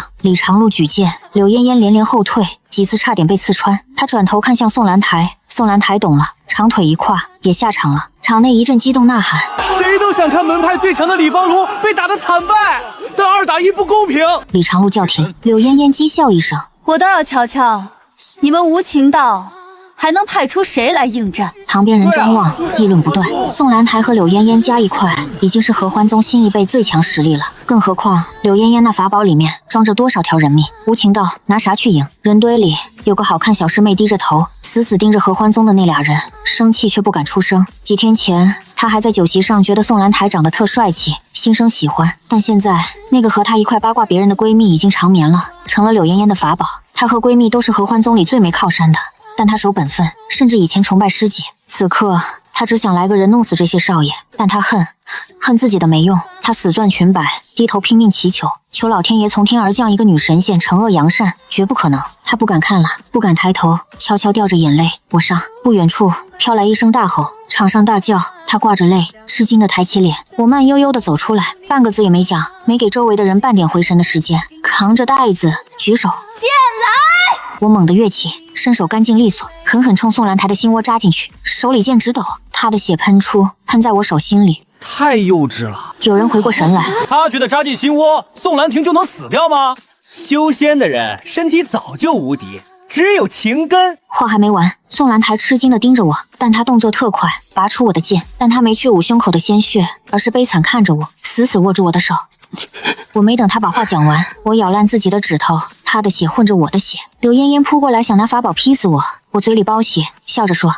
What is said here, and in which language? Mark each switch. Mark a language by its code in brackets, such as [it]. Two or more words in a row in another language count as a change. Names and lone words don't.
[zh] 李長路舉劍，柳嫣嫣連連後退，幾次差點被刺穿。他轉頭看向宋蘭台，宋蘭台懂了，長腿一跨，也下場了。場內一陣激動吶喊，誰都想看門派最強的李芳如被打得慘敗，但2打1不公平。李長路叫停，柳嫣嫣讥笑一聲，我倒要瞧瞧，你們无情道还能派出誰來應戰？旁邊人張望，議論不斷。宋蘭台和柳嫣嫣加一塊，已經是合歡宗新一輩最強實力了。更何況柳嫣嫣那法寶裡面裝着多少條人命？無情道拿啥去贏？人堆裡有個好看小師妹低着頭，死死盯着合歡宗的那倆人，生氣卻不敢出聲。幾天前，她還在酒席上覺得宋蘭台長得特帥氣，心生喜歡。但現在，那個和她一塊八卦別人的閨蜜已經長眠了，成了柳嫣嫣的法寶。她和閨蜜都是合歡宗裡最沒靠山的。但他守本分，甚至以前崇拜師姐。此刻，他只想來個人弄死這些少爺，但他恨自己的沒用。他死鑽裙擺，低頭拼命祈求，求老天爺從天而降一個女神仙，懲惡揚善，絕不可能。他不敢看了，不敢抬頭，悄悄掉着眼淚。我上。不遠處飄來一聲大吼，場上大叫。他掛着淚，吃驚地抬起臉。我慢悠悠地走出來，半個字也沒講，沒給周圍的人半點回神的時間。扛着袋子，舉手，劍來！我猛地躍起，身手乾淨利索，狠狠衝宋蘭台的心窩扎進去，手裡劍直抖，她的血噴出，噴在我手心裡。太幼稚了！有人回過神来，他覺得扎進心窩，宋蘭亭就能死掉嗎？修仙的人身體早就無敵，只有情根。話還沒完，宋蘭台吃驚地盯着我，但她動作特快，拔出我的劍，但她沒去捂胸口的鮮血，而是悲慘看着我，死死握住我的手。我沒等他把話講完，我咬爛自己的指頭，他的血混着我的血。柳嫣嫣撲過來想拿法寶劈死我，我嘴裡包血，笑着說